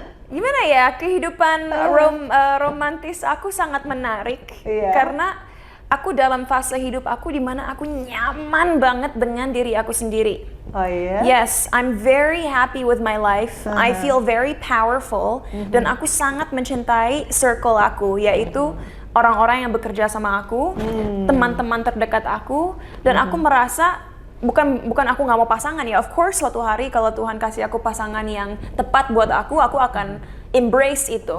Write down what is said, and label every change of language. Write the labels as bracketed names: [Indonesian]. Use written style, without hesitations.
[Indonesian] Gimana ya, kehidupan romantis aku sangat menarik. Iya. Karena aku dalam fase hidup aku di mana aku nyaman banget dengan diri aku sendiri. Oh iya? [English] Yes, I'm very happy with my life. I feel very powerful [Indonesian] dan aku sangat mencintai circle aku, yaitu orang-orang yang bekerja sama aku, teman-teman terdekat aku, dan aku merasa bukan aku nggak mau pasangan ya. [English] Of course [Indonesian] suatu hari kalau Tuhan kasih aku pasangan yang tepat buat aku akan embrace itu.